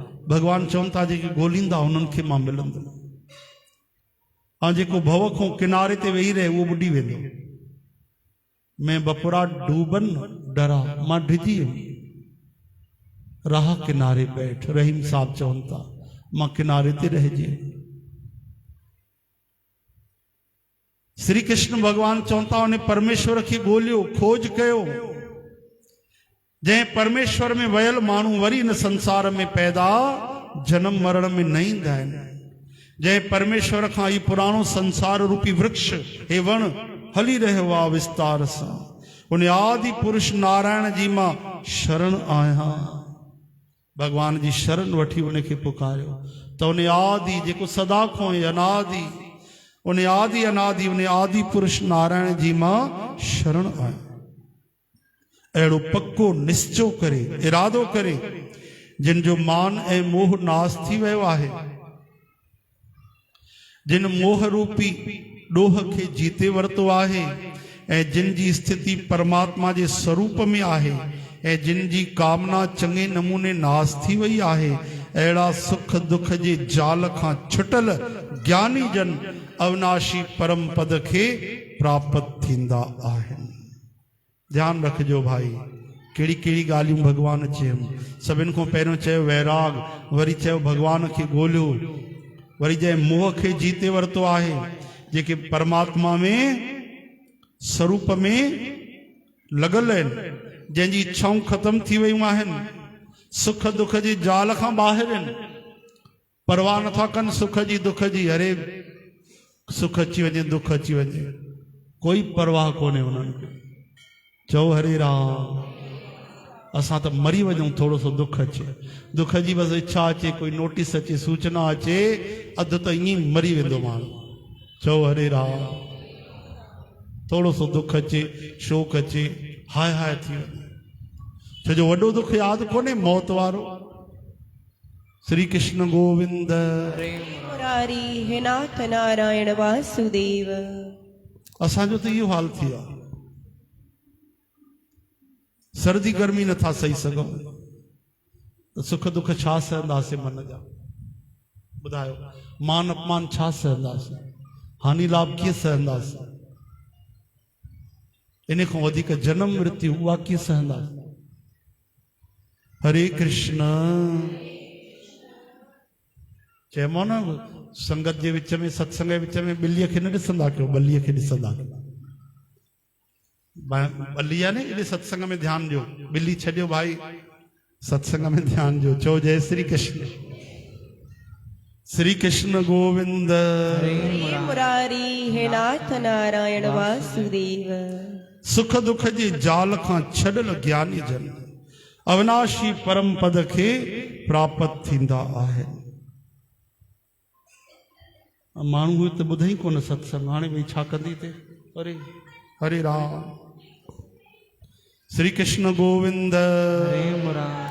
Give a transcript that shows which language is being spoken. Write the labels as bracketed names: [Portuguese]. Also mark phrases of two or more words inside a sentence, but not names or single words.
[Sindhi] भगवान चवनि था जेके ॻोल्हींदा उन्हनि खे मां मिलंदुमि, ऐं जेको भव खां किनारे ते वेही रहे उहो ॿुॾी वेंदो। [Hindi] मैं बपुरा डूबन डरा, [Sindhi] मां डिॼी वियुमि। [Hindi] राह किनारे बैठ, [Sindhi] रहीम साहब चवनि था मां किनारे ते रहिजी। श्री कृष्ण भगवान चवनि था उन परमेश्वर खे ॻोल्हियो, खोज कयो। जंहिं परमेश्वर में वयल माण्हू वरी इन संसार में पैदा जन्म मरण में न ईंदा आहिनि। जंहिं परमेश्वर खां ई पुराणो संसार रूपी वृक्ष हे वण हली रहियो आहे विस्तार सां, उन आदि पुरुष नारायण जी मां शरण आहियां। भगवान जी शरण वठी उनखे पुकारियो त उन आदि जेको सदा खां अनादि, उन आदि अनादि उन आदि पुरुष नारायण जी मां शरण आहियां। अहिड़ो पक्को निश्चय करे, इरादो करे, जिन जो मान ऐं मोह नाश थी वियो आहे, जिन मोह रूपी डोह खे जीते वरतो आहे, ऐं जिन जी स्थिति परमात्मा जे स्वरूप में आहे, ऐं जिन जी कामना चङे नमूने नाश थी वई आहे, अहिड़ा सुख दुख जे जाल खां छुटल ज्ञानी जन अविनाशी परम पद खे प्राप्त थींदा आहिनि। ध्यानु रखिजो भाई, कहिड़ी कहिड़ी ॻाल्हियूं भगवान चयूं। सभिनि खां पहिरियों चयो वैराग, वरी चयो भगवान खे ॻोल्हियो, वरी जंहिं मोह खे जीते वरितो आहे, जेके परमात्मा में स्वरूप में लॻल आहिनि, जंहिंजी इच्छाऊं ख़तम थी वियूं आहिनि, सुख दुख जे जाल खां ॿाहिरि आहिनि, परवाह नथा कनि सुख जी दुख जी। अरे सुख अची वञे दुख अची वञे, कोई परवाह कोन्हे उन्हनि खे। चओ हरे राम। असां त मरी वञूं, थोरो सो दुख अचे, दुख जी बसि इच्छा अचे, कोई नोटिस अचे, सूचना अचे, अधु त ईअं ई मरी वेंदो माण्हू। चओ हरे राम। थोरो सो दुख अचे, शोक अचे, हाय हाय थी वञे, छो जो वॾो दुख यादि कोन्हे मौत वारो। श्री कृष्ण गोविंद मुरारी हे नाथ नारायण वासुदेव। असांजो त इहो हाल थी आहे, सर्दी गर्मी नथा सही सघूं त सुख दुख छा सहंदासीं मन जा? ॿुधायो, मान अपमान छा सहंदासीं? हानि लाभ कीअं सहंदासीं? इन खां वधीक जनम मृत्यु उहा कीअं सहंदासीं? हरे कृष्ण। चइबो न संगत जे विच में, सत्संग जे विच में ॿिलीअ खे न ॾिसंदा कयो, ॿलीअ खे ॾिसंदा कयो। ॿली आहे न, एॾे सत्संग में ध्यानु ॾियो, ॿिली छॾियो भाई, सत्संग में ध्यानु ॾियो। चओ जय श्री कृष्ण। श्री कृष्ण गोविंद हरे मुरारी हे नाथ नारायण वासुदेव। सुख दुख जे जाल खां छॾल ज्ञानी जन अविनाशी परम पद खे प्राप्त थींदा आहिनि। माण्हू त ॿुधई कोन सत्संग, हाणे भई छा कंदी ते। अरे हरे राम। श्री कृष्ण गोविंद हरे